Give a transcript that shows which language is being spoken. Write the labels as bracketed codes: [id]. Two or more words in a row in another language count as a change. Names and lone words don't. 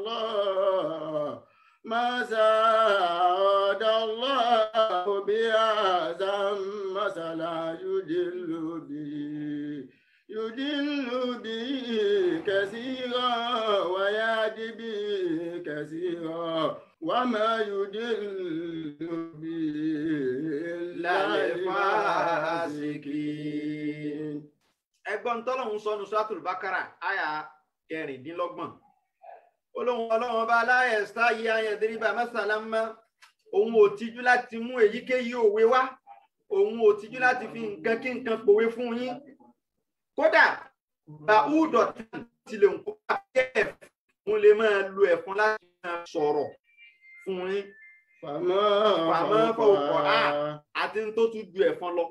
[ar] الله بهذا مثلا يضل به كثيرا ويهدي به كثيرا وما يضل به إلا الفاسقين. [yo] Ẹgbọ́n tọ́lọ́hun sọnù Suratul Baqara àyà 26. [ar] Olóhun Ọlọ́run bá لا يستحيي أن يضرب مثلا ما, [yo] òun ò tijú láti mú èyíkéyìí òwe wá, òun ò tijú láti fi nǹkan kí nǹkan pòwe fún yín. Kódà ba'udatan tilẹ̀ ń kó mo lè máa lo ẹ̀fọn láti máa sọ̀rọ̀ fún yín. Fàmọ́ fọwọ́kọ̀ àti tó tún ju ẹ̀fọn lọ.